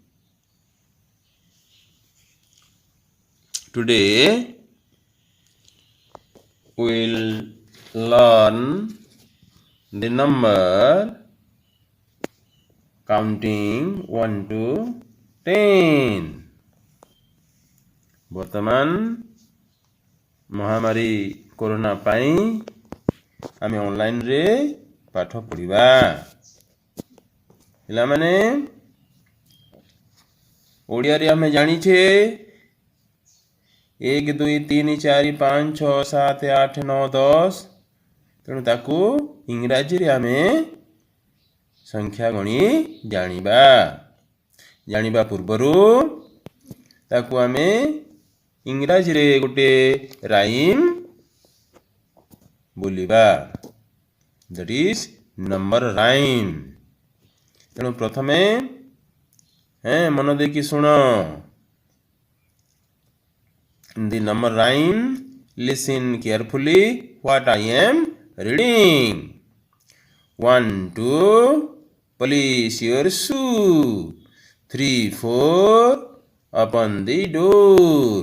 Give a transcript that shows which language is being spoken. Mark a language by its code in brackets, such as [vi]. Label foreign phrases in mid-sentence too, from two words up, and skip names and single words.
[en] Today we'll learn the number counting 1 to 10. [or] ବର୍ତ୍ତମାନ ମହାମାରୀ କୋରୋନା ପାଇଁ ଆମେ ଅନଲାଇନରେ ପାଠ ପଢ଼ିବା। ପିଲାମାନେ ଓଡ଼ିଆରେ ଆମେ ଜାଣିଛେ 1 2 3 4 5 6 7 8 9 10 ତେଣୁ ତାକୁ ଇଂରାଜୀରେ ଆମେ ସଂଖ୍ୟା ଗଣି ଜାଣିବା ପୂର୍ବରୁ ତାକୁ ଆମେ ଇଂରାଜୀରେ ଗୋଟେ ରାଇମ୍ ବୋଲିବା, [en] that is number rhyme। [or] ତେଣୁ ପ୍ରଥମେ ମନ ଦେଇକି ଶୁଣ। [en] The number rhyme, listen carefully what I am reading. 1 2 polish your shoe. 3 4 open the door.